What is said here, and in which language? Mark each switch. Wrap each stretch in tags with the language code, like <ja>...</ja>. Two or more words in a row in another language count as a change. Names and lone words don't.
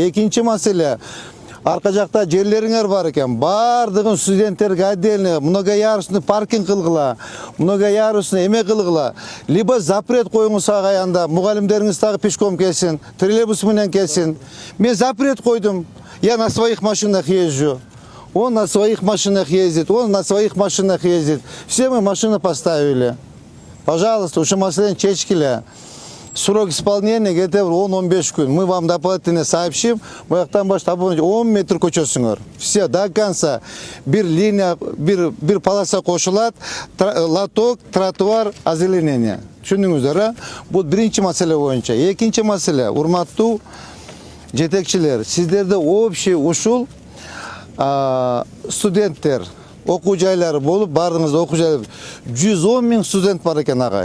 <ky>Экинчи маселе, арка жакта жерлериңер бар экен. Бардыгын студенттерге</ky> <ru>отдельно многоярусный паркинг</ru> <ky>кылгыла, многоярусный эме кылгыла. Либо запрет коюңуз агай, анда мугалимдериңиз дагы пешком келсин, троллейбус менен келсин. Мен запрет койдум.</ky> <ru>Я на своих машинах езжу. Он на своих машинах ездит, он на своих машинах ездит. Все мы машины поставили. Пожалуйста,</ru> <ky>ушу маселени чечкиле.</ky> <ru>Срок исполнения где-то 10-15 күн. Мы вам дополнительно сообщим.</ru> <ky>Буяктан баштап 10 метр көчөсүңөр.</ky> <ru>Все до конца.</ru> <ky>Бир линия, бир полоса кошулат, лоток, тротуар, озеленение. Түшүндүңүздөр, а? Бул биринчи маселе боюнча. Экинчи маселе, урматтуу жетекчилер, сиздерде общий ушул студенттер, окуу жайлары болуп, бардыңызда окуу жайлары 110 миң студент бар экен агай.</ky>